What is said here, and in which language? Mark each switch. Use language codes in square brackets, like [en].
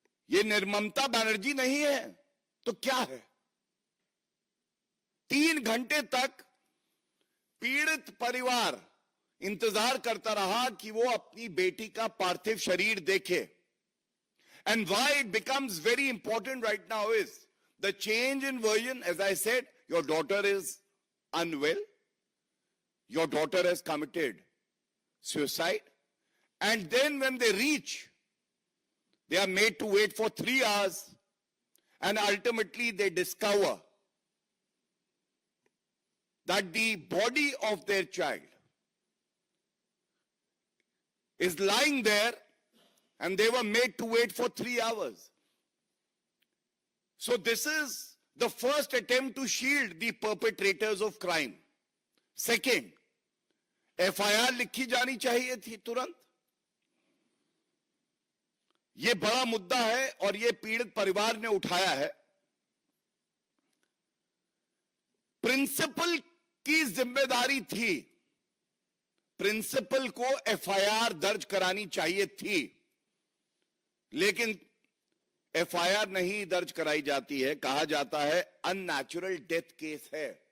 [hi] यह निर्ममता बनर्जी नहीं है तो क्या है? 3 घंटे तक पीड़ित परिवार इंतजार करता रहा कि वो अपनी बेटी का पार्थिव शरीर देखे। [en] And why it becomes very important right now is the change in version. As I said, your daughter is unwell. Your daughter has committed suicide. And then when they reach, they are made to wait for 3 hours. And ultimately they discover that the body of their child is lying there and they were made to wait for 3 hours. So this is the first attempt to shield the perpetrators of crime. [hi] Second, FIR लिखी जानी चाहिए थी तुरंत। यह बड़ा मुद्दा है और यह पीड़ित परिवार ने उठाया है। प्रिंसिपल की जिम्मेदारी थी, प्रिंसिपल को FIR दर्ज करानी चाहिए थी, लेकिन FIR नहीं दर्ज कराई जाती है। कहा जाता है अननेचुरल डेथ केस है।